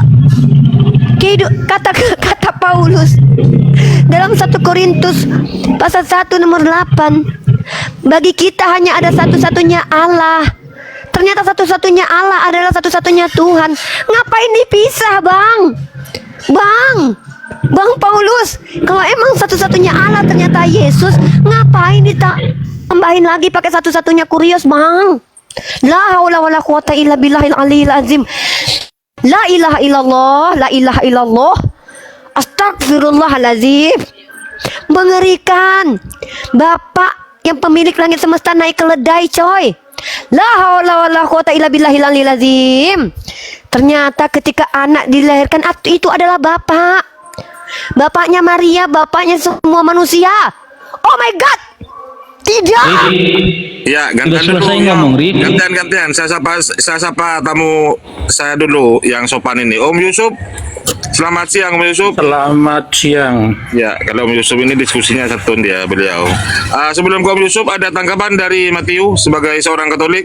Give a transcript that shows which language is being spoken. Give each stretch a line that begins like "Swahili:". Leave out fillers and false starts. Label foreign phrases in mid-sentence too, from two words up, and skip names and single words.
Indonesian: Kata Paulus dalam 1 Korintus pasal 1 nomor 8, bagi kita hanya ada satu-satunya Allah. Ternyata satu-satunya Allah adalah satu-satunya Tuhan. Ngapain dipisah, Bang Paulus? Kalau emang satu-satunya Allah ternyata Yesus, ngapain ditambahin lagi pakai satu-satunya kurios, Bang?
Arabic: لا حول ولا قوة إلا بالله العلي العظيم. لا إله إلا الله، لا إله إلا الله. أستغفر الله العظيم.
Indonesian: Mengerikan. Bapak yang pemilik langit semesta naik keledai, coy.
Arabic: لا حول ولا قوة إلا بالله العلي العظيم.
Indonesian: Ternyata ketika anak dilahirkan itu adalah bapak. Bapaknya Maria, bapaknya semua manusia.
English: Oh my God,
Indonesian: tidak. Ya, gantian dulu. Gantian. Saya sapa tamu saya dulu yang sopan ini. Om Yusuf. Selamat siang, Om Yusuf. Selamat siang. Ya, kalau Om Yusuf ini diskusinya satu dia beliau. Sebelum Om Yusuf ada tanggapan dari Matiu sebagai seorang Katolik.